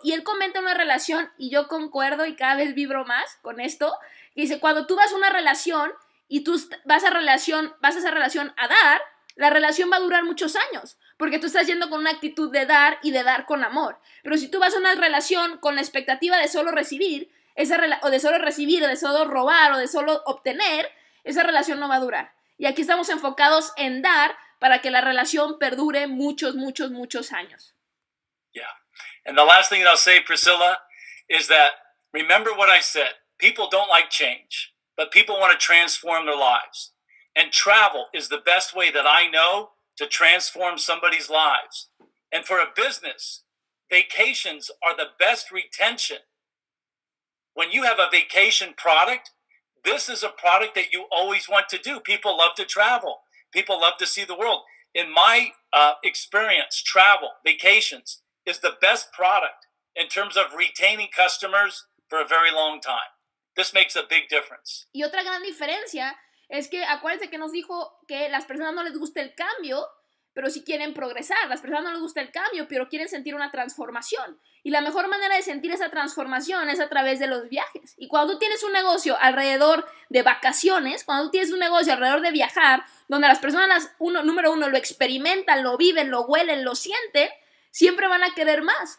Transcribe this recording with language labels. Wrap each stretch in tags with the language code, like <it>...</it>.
<es>Y él comenta una relación, y yo concuerdo y cada vez vibro más con esto, que dice, cuando tú vas a una relación y tú vas a esa relación a dar, la relación va a durar muchos años, porque tú estás yendo con una actitud de dar y de dar con amor. Pero si tú vas a una relación con la expectativa de solo recibir, o de solo robar, o de solo obtener, esa relación no va a durar. Y aquí estamos enfocados en dar para que la relación perdure muchos, muchos, muchos años.</es> <en>Yeah. And the last thing that I'll say, Priscilla, is that remember what I said. People don't like change, but people want to transform their lives. And travel is the best way that I know to transform somebody's lives. And for a business, vacations are the best retention. When you have a vacation product, this is a product that you always want to do. People love to travel. People love to see the world. In my experience, travel, vacations is the best product in terms of retaining customers for a very long time. This makes a big difference.</en> <es>Y otra gran diferencia es que acuérdense que nos dijo que las personas no les gusta el cambio, pero sí quieren progresar. Las personas no les gusta el cambio, pero quieren sentir una transformación. Y la mejor manera de sentir esa transformación es a través de los viajes. Y cuando tú tienes un negocio alrededor de vacaciones, cuando tú tienes un negocio alrededor de viajar, donde las personas, número uno, lo experimentan, lo viven, lo huelen, lo sienten, siempre van a querer más.</es>